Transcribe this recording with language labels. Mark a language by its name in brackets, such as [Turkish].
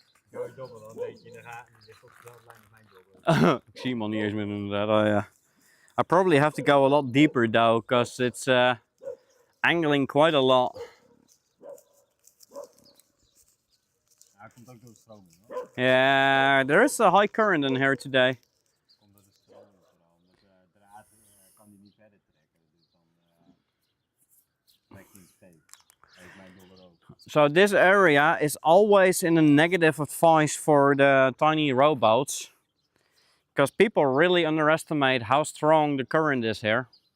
[Dutch] Jouw dobber, dan weet je in de gaten, die ligt op dezelfde lijn als mijn dobber. Ik zie hem al niet eens meer inderdaad. [English] I probably have to go a lot deeper though, because it's angling quite a lot. [Dutch] Ja, hij komt ook door de stroming, hoor. [English] Yeah, there is a high current in here today. [Dutch] Komt door de stroming vooral, omdat de draad kan die niet verder trekken. Dus dan trekt hij steeds. Dat is mijn dobber ook. [English] So this area is always in a negative advice for the tiny rowboats, because people really underestimate how strong the current is here.